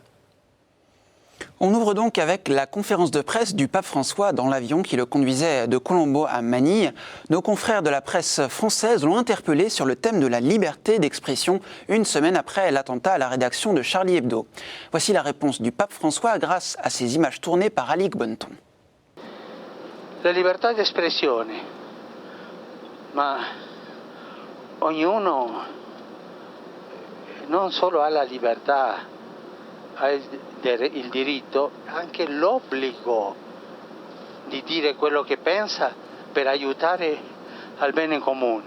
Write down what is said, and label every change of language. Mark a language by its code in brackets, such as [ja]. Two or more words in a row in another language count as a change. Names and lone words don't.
[fr] On ouvre donc avec la conférence de presse du pape François dans l'avion qui le conduisait de Colombo à Manille. Nos confrères de la presse française l'ont interpellé sur le thème de la liberté d'expression une semaine après l'attentat à la rédaction de Charlie Hebdo. Voici la réponse du pape François grâce à ces images tournées par Alec Bonneton. [it] La libertà d'espressione. Ma ognuno non solo ha la libertà, ha il diritto, anche l'obbligo di dire quello che pensa per aiutare al bene comune.